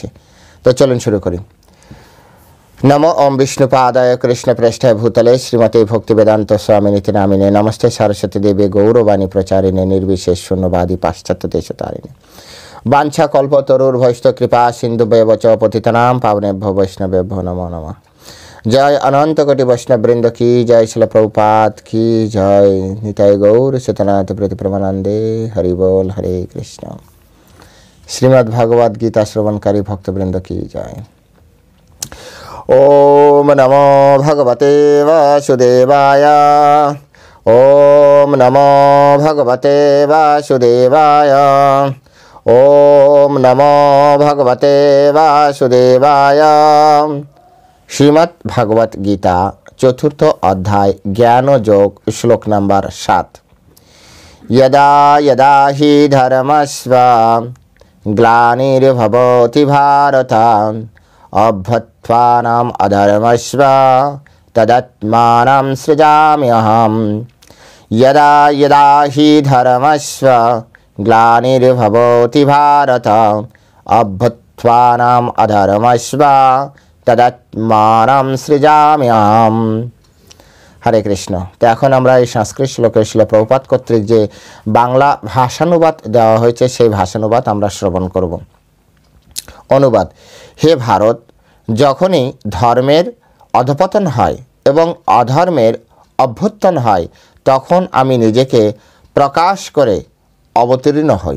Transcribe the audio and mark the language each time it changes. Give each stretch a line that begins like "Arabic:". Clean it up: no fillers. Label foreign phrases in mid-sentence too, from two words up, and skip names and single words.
Bangla: তো চলুন শুরু করি।
Sanskrit: নমো ওম বিষ্ণুপাদায় কৃষ্ণ প্রেষ্ঠায় ভূতলে শ্রীমতী ভক্তিবেদান্ত স্বামিনীতি নামিনে নমস্তে সরস্বতী দেবী গৌরবাণী প্রচারিণে নির্বিশেষ শূন্যবাদী পাশ্চাত্য দেশতারিণে বাঞ্ছা কল্পতরুর ভৈষ্ঠ কৃপা সিন্ধু বেবচ পতিতনাম পাবনেভ্যো বৈষ্ণবেভ্যো নমো নমঃ।
Bangla: জয় অনন্ত কোটি বৈষ্ণব বৃন্দ কি জয়, শিল প্রভুপাদ কি জয়, নিতাই গৌর সীতানাথ প্রতি প্রেমানন্দে। হরি বল, হরে কৃষ্ণ। শ্রীমদ্ ভাগবত গীতা শ্রবণকারী ভক্তবৃন্দ কি জয়।
Sanskrit: ওম নমো ভগবতে বাসুদেবায়। ওম নমো ভগবতে বাসুদেবায়। ওম নমো ভগবতে বাসুদেবায়।
Bangla: শ্রীমদ্ ভাগবত গীতা চতুর্থ অধ্যায় জ্ঞান যোগ শ্লোক নম্বর 7।
Sanskrit: यदा यदा हि धर्मस्व ग्लानिर्भवति भारत अभ्युत्थानम् अधर्मस्व तदात्मानं सृजाम्यहम्। यदा यदा हि धर्मस्व ग्लानिर्भवति भारत अभ्युत्थानम् अधर्मस्व तदात्मानं सृजाम्यहम्।
Bangla: হরে কৃষ্ণ। তো এখন আমরা এই সংস্কৃত শ্লোকের শিল প্রভুপাদ কর্তৃক যে বাংলা ভাষানুবাদ দেওয়া হয়েছে সেই ভাষানুবাদ আমরা শ্রবণ করব। অনুবাদ: হে ভারত, যখনই ধর্মের অধপতন হয় এবং অধর্মের অভ্যুত্থান হয় তখন আমি নিজেকে প্রকাশ করে অবতীর্ণ হই।